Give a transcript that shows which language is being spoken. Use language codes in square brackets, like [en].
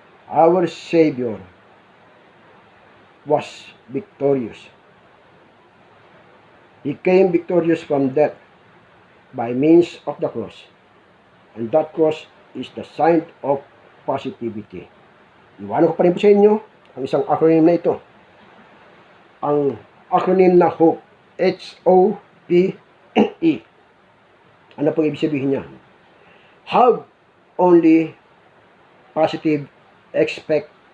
[en] Our Savior was victorious. He came victorious from death by means of the cross. And that cross is the sign of positivity. [tl] Iwanan ko pa rin po sa inyo ang isang acronym na ito. Ang acronym na HOPE. H-O-P-E. Ano pong ibig sabihin niya? [en] Have only positive, expect